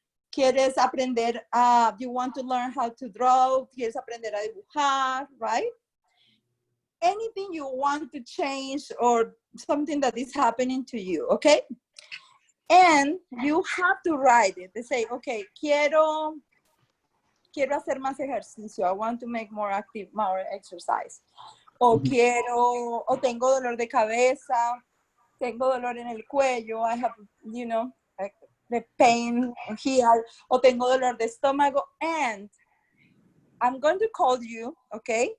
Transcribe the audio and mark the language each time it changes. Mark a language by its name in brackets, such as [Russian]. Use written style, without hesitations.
[Spanish] Quieres aprender, [English] you want to learn how to draw, [Spanish] quieres aprender a dibujar, [English] right? Anything you want to change or something that is happening to you, okay? And you have to write it. They say, okay, [Spanish] quiero hacer más ejercicio. [English] I want to make more exercise. [Spanish] O tengo dolor de cabeza, tengo dolor en el cuello, [English] I have, like the pain here, [Spanish] o tengo dolor de estómago, [English] and I'm going to call you, okay?